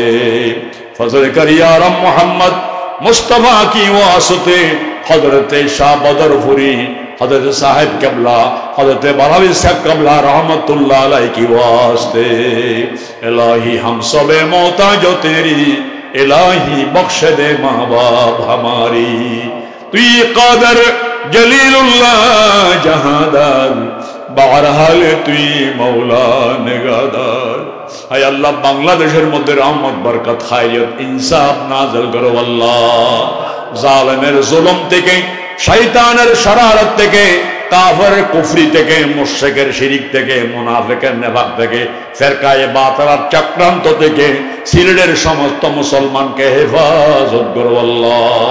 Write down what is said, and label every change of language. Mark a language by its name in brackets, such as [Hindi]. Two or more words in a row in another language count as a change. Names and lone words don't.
[Urdu] فضل کر یا رب محمد مصطفیٰ کی واسطے حضرت شاہ بدر فری حضرت صاحب قبلہ حضرت بلاوی صاحب قبلہ رحمت اللہ علیہ کی واسطے. الہی ہم سب محتاج جو تیری الہی بخش دے ماں باپ ہماری. تو یہ قادر جلیل اللہ جہاندار بہرحال [Bangla] তুই মৌলা নিগাদার. হায় আল্লাহ বাংলাদেশের মধ্যে রহমত বরকত খায়রিয়ত ইনসাফ নাযিল করো আল্লাহ. জালেমের জুলুম থেকে শয়তানের শরারত থেকে কাফেরের কুফরি থেকে, মুশরিকের শিরিক থেকে, মুনাফিকের নেফাক থেকে, ফিরকায়ে বাতিলার চক্রান্ত থেকে সিলেটের সমস্ত মুসলমানকে হেফাজত করো আল্লাহ।